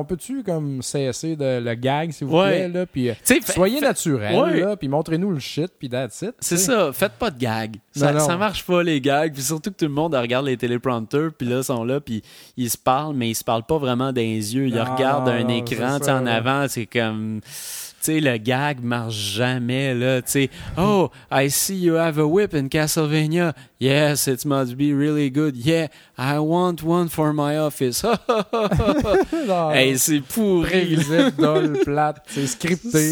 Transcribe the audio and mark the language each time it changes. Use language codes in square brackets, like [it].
[fr] Hey, on peut-tu comme cesser de le gag, s'il vous plaît? Là, puis, soyez naturel, puis montrez-nous le shit, puis [en] that's it. [fr] C'est ça, faites pas de gag. Ça marche pas, les gags. Puis surtout que tout le monde regarde les téléprompteurs, puis là, ils sont là, puis ils se parlent, mais ils se parlent pas vraiment dans les yeux. Ils regardent un écran en avant, c'est comme... Tu sais, le gag marche jamais, là. Tu sais, [en] oh, I see you have a whip in Castlevania. Yes, it must be really good. Yeah, I want one for my office. [fr] Non, hey, c'est pourri. Prévisible, dull, plate, c'est scripté.